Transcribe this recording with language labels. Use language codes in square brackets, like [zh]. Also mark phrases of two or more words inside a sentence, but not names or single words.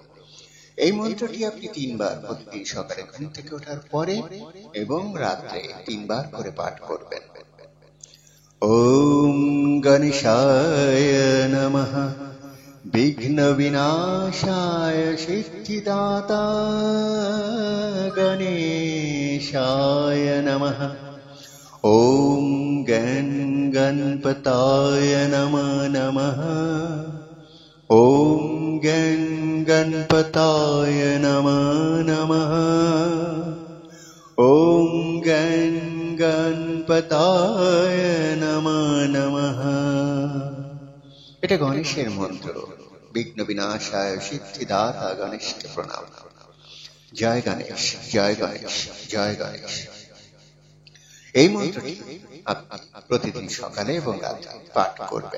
[bn] এই মন্ত্রটি আপনি 3 বার প্রতিদিন সকালে ঘুম থেকে ওঠার পরে এবং রাত্রে 3 বার করে পাঠ করবেন। [sa] ওম গণেশায় নমঃ, বিঘ্ন বিনাশায় সিদ্ধিদাতা গণেশায় নমঃ। ওম গণপতায় নমঃ নমঃ। ওম গণপতায় নমঃ নমঃ। ওম গণপতায় নমঃ নমঃ। [bn] এটা গণেশের মন্ত্র। [sa] বিঘ্ন বিনাশায় [bn] সিদ্ধিদাতা গণেশকে প্রণাম। জয় গণেশ, জয় গণেশ, জয় গণেশ। এই মন্ত্রটি আপনি প্রতিদিন সকালে এবং রাতে পাঠ করবেন।